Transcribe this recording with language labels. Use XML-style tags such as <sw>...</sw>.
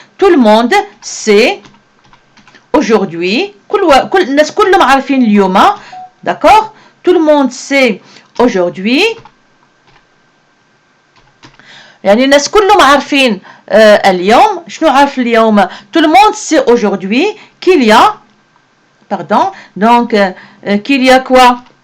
<fr>Tout le monde sait aujourd'hui.</fr> <ar>كل الناس كلهم عارفين اليوم.</ar> <fr>d'accord? Tout le monde sait aujourd'hui.</fr> <ar>يعني الناس كلهم عارفين اليوم. شنو عارف اليوم؟</ar> <fr>Tout le monde sait aujourd'hui qu'il y a pardon donc qu'il y a quoi?</fr>